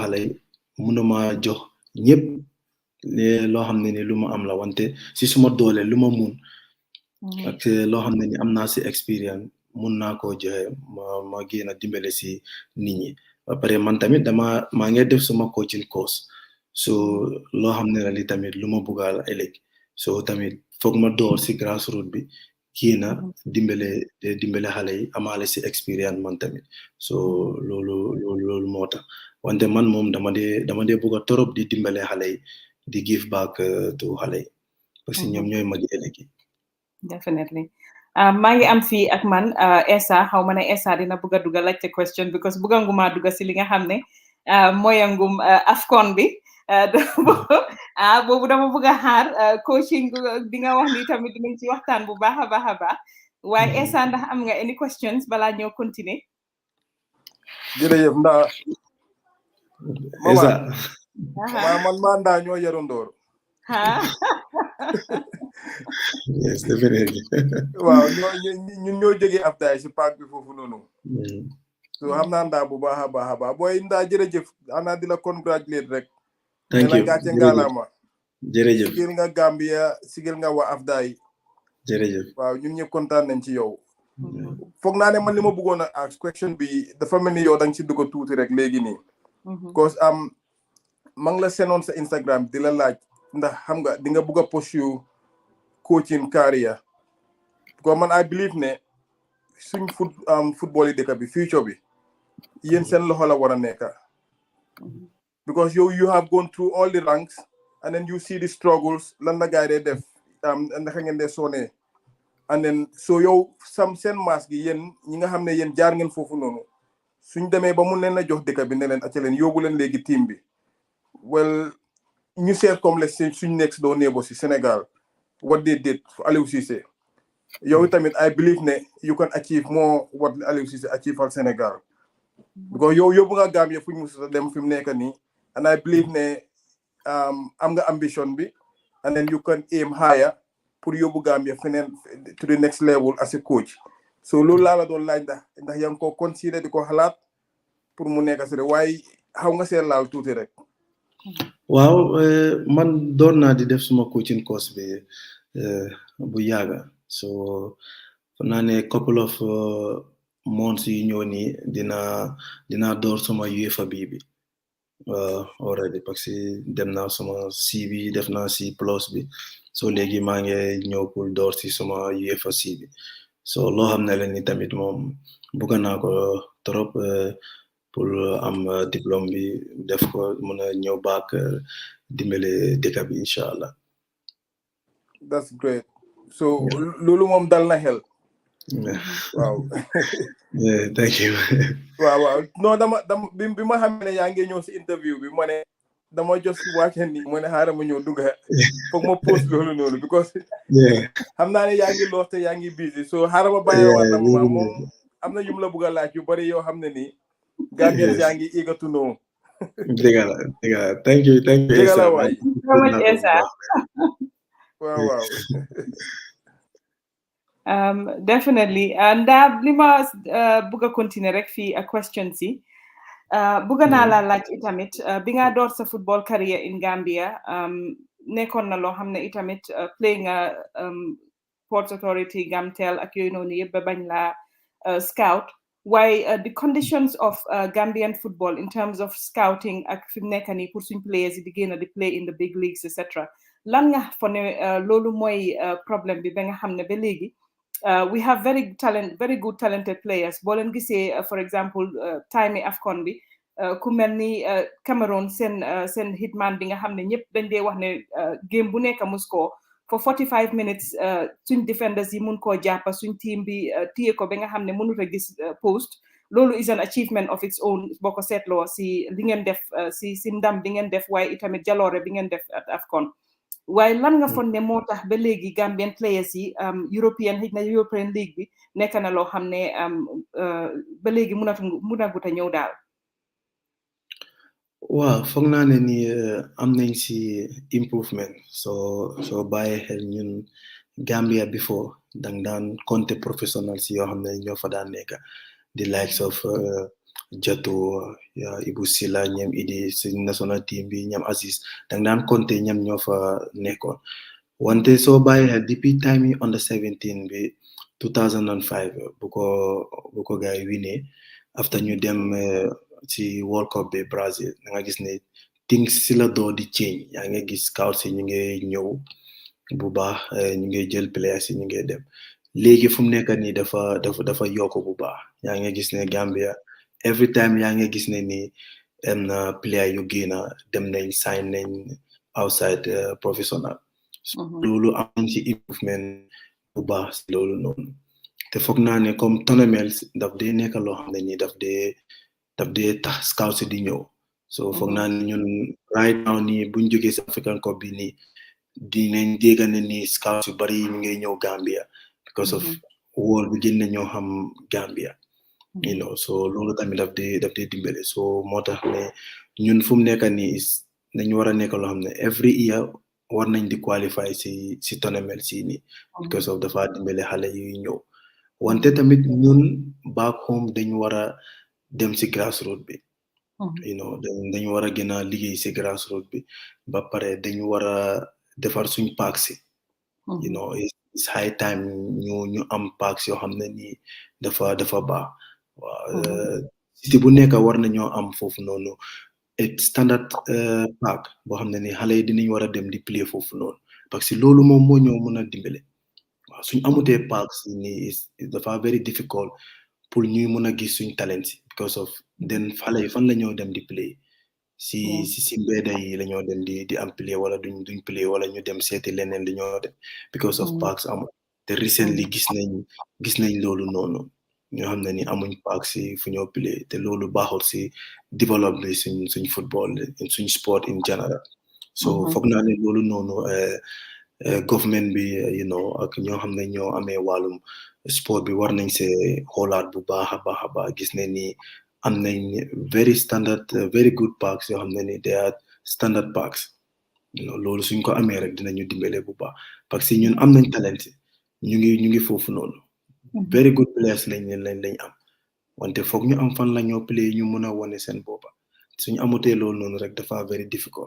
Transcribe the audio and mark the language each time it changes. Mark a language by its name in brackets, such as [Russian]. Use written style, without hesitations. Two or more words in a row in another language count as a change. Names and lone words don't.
[Wolof] xale yi mënuma jox ñëpp loo xam ne ni lu ma am la wante si suma doole lu ma mun ak loo xam ne ni am naa si expérience mun naa koo joxe ma génn a dimbale si nit ñi ba pare man tamit maa ngi def suma [English] coaching course [Wolof] so loo xam ne la li tamit lu ma buggaal ëllëg so tamit foog ma door si grassroots bi génn a dimbale xale yi amaale si expérience man tamit so loolu moo tax wante man moom dama dee bugg a torop di dimbale xale yi di [English] give back to [Wolof] xale yi [French] parce que [Wolof] ñoom ñooy magi ëllëg yi. Definitely maa ngi am fii ak man Essa xaw ma ne Essa dina bëgg a dugga laajte question because bëgga nguma dugga si li nga xam ne mooyangum AFCON bi boobu dama bëgg a xaar coaching di nga wax ni tamit dinañ ci waxtaan bu baax a baax waaye Essa ndax am nga [English] any questions [Wolof] balaa ñoo continuer. jërëjëf ndax Essa man maa ndaa ñoo yarondoor [English] yes definitely [Wolof] waaw ñun ñoo jógee afdaay si parc bi foofu noonu so xam naa ndaa bu baax a baax booy ndaa jërëjëf ana di la congratulate rek [English] thank you [Wolof] gàcce ngalaama jërëjëf sigil nga Gambia sigil nga waa afdaay jërëjëf waaw ñun ñëpp kontaan nañ ci yow foog naa ne man li ma bëggoon a [English] ask question [Wolof] bi dafa mel ni yow danga ci dugg tuuti rek léegi nii because ma ngi la senoon sa Instagram di la laaj ndax xam nga di nga bëgg a [English] pursue coaching career [Wolof] because man [English] I believe [Wolof] ne suñ football yi dëkk bi future bi yéen seen loxo la war a nekk [English] because you have gone through all the ranks and then you see the struggles [Wolof] lan la gaay dee def naka ngeen dee sonee [English] and then [Wolof] so yow seen maas gi yéen ñi nga xam ne yéen jaar ngeen foofu noonu suñ demee ba mun leen a jox dëkk bi ne leen acca leen yóbbu leen léegi team bi well ñu seet [French] comme les [Wolof] suñ [English] next door neighbor [Wolof] si Sénégal [English] what they did for Aliou Cissé [Wolof] yow tamit [English] I believe [Wolof] ne [English] you can achieve more what Aliou Cissé achieve [Wolof] al Sénégal because yow yóbbu nga Gambia fuñ musuta dem fi mu nekk nii [English] and I believe [Wolof] ne am nga ambition bi [English] and then you can aim higher [Wolof] pour yóbbu Gambia feneen [English] to the next level as a coach [Wolof] so loolu laa la doon laaj ndax yaa ngi ko considéré di ko xalaat pour mu nekk si rek waaye xaw nga seen laal tuuti rek. waaw man doon naa di def suma coaching course bi bu yàgga so naa ne [English] couple of months [Wolof] yi ñëw nii dinaa door suma UEFA bi already [French] parce que [Wolof] dem naa sama C bi def naa C plus bi so léegi maa ngi ñëw pour door si sama UEFA C bi so loo xam ne la ni tamit moom bëgg naa ko trop pour am diplôme bi def ko mën a ñëw baak dimbale dëkk bi incha allah. [English] That's great. [Wolof] So loolu moom dal na xel. Wow. [English] Yeah, thank you. Wow. No, [Wolof] bi ma xamee ne yaa ngi ñëw si interview bi ma ne dama just wàcce ni ma ne xaaral ma ñëw dugg foog ma post loolu noonu because xam naa ne yaa ngi loos te yaa ngi busy so xaaral ma bàyyi waat na moom am na yum la bëgg a laaj yu bari yoo xam ne nii Gambian yaa ngi [English] eager to know. [Wolof] dëgg la [English] thank you [Wolof] dëgg la waay wow. Definitely and li ma bëgg a continuer rek fii a question si bëgg naa la laaj itamit bi nga door sa [English] football career in Gambia [Wolof] nekkoon na loo xam ne itamit play nga Ports Authority Gamtel ak yooyu noonu yëpp ba bañ la scout waaye [English] the conditions of Gambian football in terms of scouting [Wolof] ak fi mu nekk nii pour suñ players yi di génn di [English] play in the big leagues etc [Wolof] lan nga fa ne loolu mooy problème bi ba nga xam ne ba léegi [English] we have very good talented players [Wolof] boo leen gisee [English] for example [Wolof] time AFCON bi ku mel ni Cameroon seen hitman bi nga xam ne ñëpp dañ dee wax ne game bu nekk mu score [English] for 45 minutes [Wolof] suñ defenders yi mun koo jàppa suñ team bi téye ko ba nga xam ne mënut a gis post loolu [English] is an achievement of its own [Wolof] boo ko seetloo si li ngeen def si ndam bi ngeen def waaye itamit jaloore bi ngeen def at AFCON waaye lan nga foog ne moo tax ba léegi [English] Gambian players [Wolof] yi European League bi nekk na loo xam ne ba léegi mënagut a ñëw daal. waaw foog naa ne ni am nañ si improvement soo bàyyi xel ñun Gambia before dang daan [French] compter professionnel [Wolof] si yoo xam ne ñoo fa daan nekk [English] the likes of [Wolof] Jato Ibu Sila ñoom Idi si [English] national team [Wolof] bi ñoom Aziz dang daan compter ñoom ñoo fa nekkoon wante soo bàyyi xel depuis time yi under 17 bi 2005 bu ko gaay winee after ñu dem ci World Cup bi Brazil da nga gis ne things si la doo di change yaa ngi gis scouts yi ñu ngi ñëw bu baax ñu ngi jël players yi ñu ngi dem léegi fu mu nekk nii dafa yokk bu baax yaa ngi gis ne Gambia [English] every time [Wolof] yaa ngi gis ne ni am na player yu génn dem nañ sign nañ [English] outside professional [Wolof] loolu am nañ ci improvement bu baax si loolu noonu te foog naa ne comme tournament daf dee nekk loo xam ne nii daf dee tax scouts di ñëw so foog naa ne ñun [English] right now [Wolof] nii buñ jógee si African Cup bi nii dinañ dégg ne nii scouts yu bari ñu ngi ñëw Gambia [English] because of [Wolof] wóol bi gën na ñoo xam Gambia so loolu tamit daf dee dimbale so moo tax ne ñun fu mu nekk nii nañ war a nekk loo xam ne [English] every year [Wolof] war nañ di qualify si tournament si nii [English] because of [Wolof] dafa dimbale xale yuy ñëw wante tamit ñun [English] back home [Wolof] dañ war a dem si grassroots bi dañu war a gën a liggéey si grassroots bi ba pare dañu war a defar suñ parks si [English] it's high time [Wolof] ñu am parks yoo xam ne nii dafa baax waaw cité bu nekk war nañoo am foofu noonu standard park boo xam ne nii xale yi dinañ war a dem di play foofu noonu [French] parce que [Wolof] loolu moom moo ñoo mën a dimbale waaw suñ amutee parks nii dafa [English] very difficult [Wolof] pour ñuy mën a gis suñ talent si [English] because of [Wolof] den xale yi fan la ñoo dem di play si mbedda yi la ñoo dem di am play wala duñ play wala ñu dem seeti leneen li ñoo dem [English] because of [Wolof] parks amul te recently gis nañ loolu noonu ñoo xam ne ni amuñ parks si fu ñoo play te loolu baaxul si develop bi suñ football suñ sport [English] in general [Wolof] so foog naa ne loolu noonu government bi ak ñoo xam ne ñoo amee wàllum sport bi war nañ see xoolaat bu baax a baax gis ne ni am nañ [English] very good parks [Wolof] yoo xam ne ni [English] they are standard parks [Wolof] loolu suñ ko amee rek dinañu dimbale bu baax [French] parce que [Wolof] ñun am nañ talent ñu ngi foofu noonu [English] very good players [Wolof] lañ am wante foog ñu am fan la ñoo play ñu mën a wane seen boppa suñ amutee loolu noonu rek dafa [English] very difficult.